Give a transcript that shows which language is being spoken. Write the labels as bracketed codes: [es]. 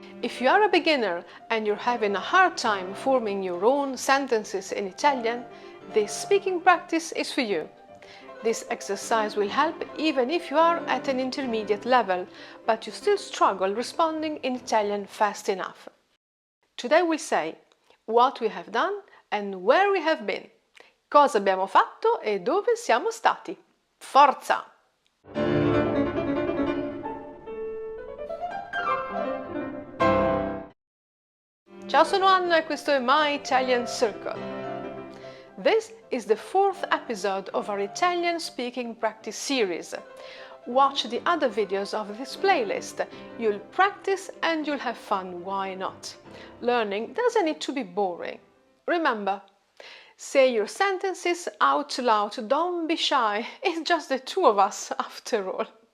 [en] If you are a beginner and you're having a hard time forming your own sentences in Italian, this speaking practice is for you. This exercise will help even if you are at an intermediate level, but you still struggle responding in Italian fast enough. Today we'll say what we have done and where we have been. [it] Cosa abbiamo fatto e dove siamo stati. Forza! Ciao, sono Anna e questo è My Italian Circle. [en] This is the fourth episode of our Italian speaking practice series. Watch the other videos of this playlist. You'll practice and you'll have fun, why not? Learning doesn't need to be boring. Remember, say your sentences out loud, don't be shy, it's just the two of us after all.